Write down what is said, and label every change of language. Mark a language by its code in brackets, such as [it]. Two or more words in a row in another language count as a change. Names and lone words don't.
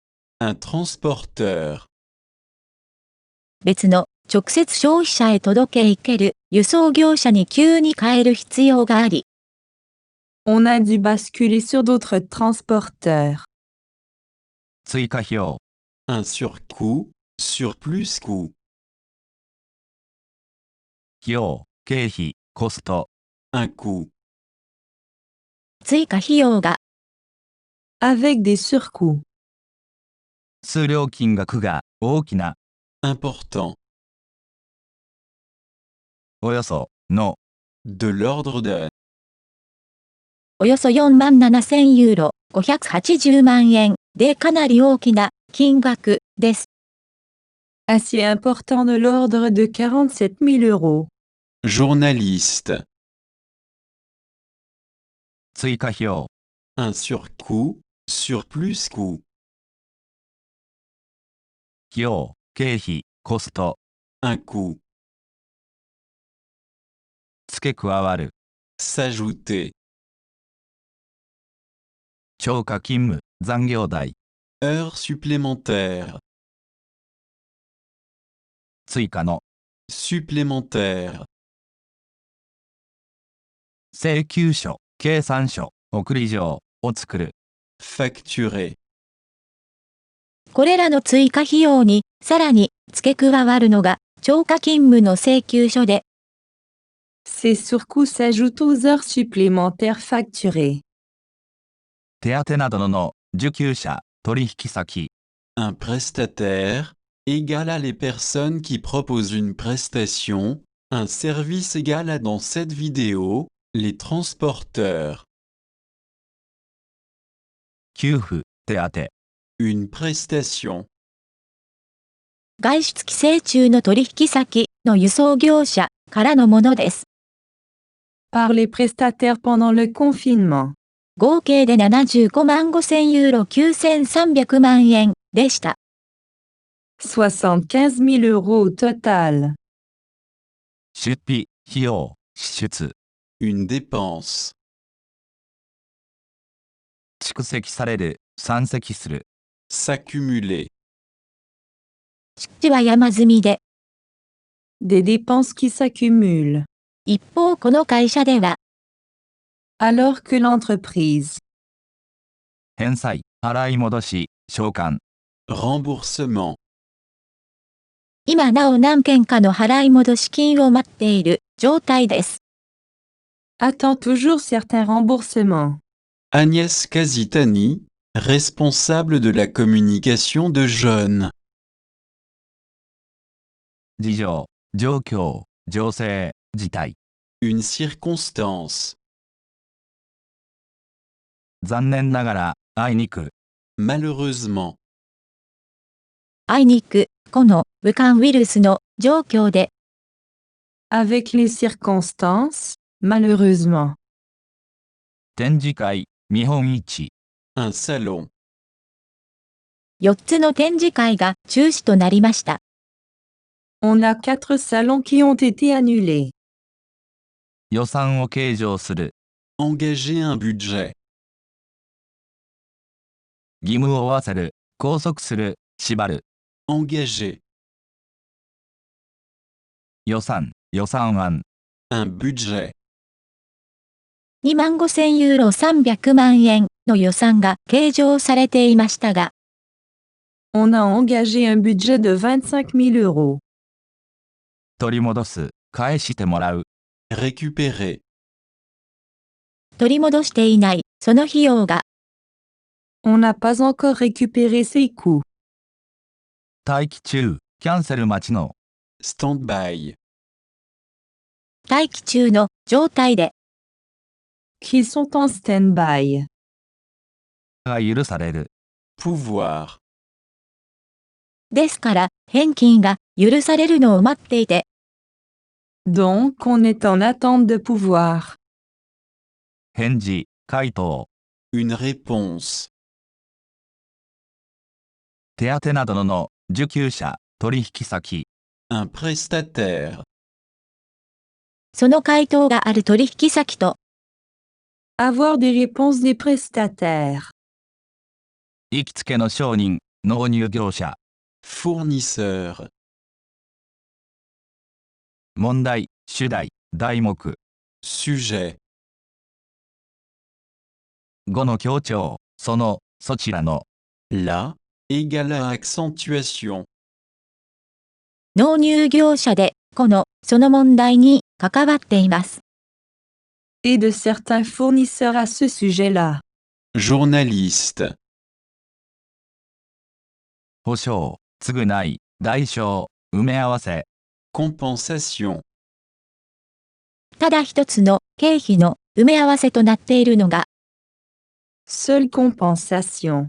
[fr] Un transporteur. [ja] 別の直接消費者へ届け行ける輸送業者に急に変える必要があり、 [fr] On a dû basculer sur d'autres transporteurs. [ja] 追加費用、 [fr] Un surcoût, surplus coût. [ja] 費用、経費、コスト、 [fr] Un coût. [ja] 追加費用が [fr] Avec des surcoûts. [ja] 数量金額が大きな、 [fr] Important. [ja] およそ、の、 [fr] De l'ordre de. [ja] およそ47,000ユーロ、580万円でかなり大きな金額です。 [fr] Assez important de l'ordre de 47 000 euros. Journaliste. [ja] 追加費用、 [fr] Un surcoût, surplus coût. [ja] 費用、経費、コスト、 [fr] Un coût. [ja] 付け加わる、 [fr] S'ajouter. [ja] 超過勤務、残業代、 [fr] Heures supplémentaires. [ja] 追加の、 [fr] Supplémentaires. [ja] 請求書、計算書、送り状を作る、 [fr] Facturer. [ja] これらの追加費用にさらに付け加わるのが超過勤務の請求書で、 [fr] Ces surcoûts s'ajoutent aux heures supplémentaires facturées. [ja] 手当などの受給者、取引先、 [fr] Un prestataire, égal à les personnes qui proposent une prestation, un service égal à dans cette vidéo, les transporteurs. [ja] 給付、手当、 [fr] Une prestation. [ja] 外出規制中の取引先の輸送業者からのものです。 [fr] Par les prestataires pendant le confinement. [ja] 合計で75万5000ユーロ9300万円でした。 [fr] 75 000 euros au total. [ja] 出費、費用、支出、 [fr] Une dépense. [ja] 蓄積される、山積する、 [fr] S'accumuler. [ja] 蓄積は山積みで、 [fr] Des dépenses qui s'accumulent. [ja] 一方この会社では、 [fr] Alors que l'entreprise. [ja] 返済、払い戻し、償還、 [fr] Remboursement. [ja] 今なお何件かの払い戻し金を待っている状態です。 [fr] Attend toujours certains remboursements. Agnès Casitani, responsable de la communication de Jeunes. [ja] 事情、状況、情勢、事態、 [fr] Une circonstance. [ja] 残念ながら、あいにく、 [fr] Malheureusement. [ja] あいにく、この武漢ウイルスの状況で、 [fr] Avec les circonstances, malheureusement. [ja] 展示会、見本市、 [fr] Un salon. [ja] 4 つの展示会が中止となりました。 [fr] On a 4 salons qui ont été annulés. [ja] 予算を計上する、 [fr] Engager un budget. [ja] 義務を負わせる、拘束する、縛る、 [fr] Engager. [ja] 予算、予算案、 [fr] Un budget. [ja] 25,000 ユーロ300万円の予算が計上されていましたが、 [fr] On a engagé un budget de 25 000 euros. [ja] 取り戻す、返してもらう、 [fr] Récupérer. [ja] 取り戻していないその費用が、 [fr] On n'a pas encore récupéré ces coûts. [ja] 待機中、キャンセル待ちの、 [fr] Stand-by. [ja] 待機中の状態で、 [fr] Qui sont en stand-by. [ja] が許される、 [fr] Pouvoir. [ja] ですから返金が許されるのを待っていて、 [fr] Donc on est en attente de pouvoir. [ja] 返事、回答、 [fr] Une réponse. [ja] 手当などの受給者、取引先、 [fr] Un prestataire. [ja] その回答がある取引先と、 [fr] Avoir des réponses des prestataires. [ja] 行きつけの商人、納入業者、 [fr] Fournisseur. [ja] 問題、主題、題目。 [fr] Sujet. [ja] 語の強調、その、そちらの。 [fr] La égale à accentuation. [ja] 納入業者で、その問題に関わっています。 [fr] Et de certains fournisseurs à ce sujet-là. Journaliste. [ja] 保証、償い、代償、埋め合わせ。 [fr] Compensation. [ja] ただ一つの経費の埋め合わせとなっているのが、 [fr] Seule compensation.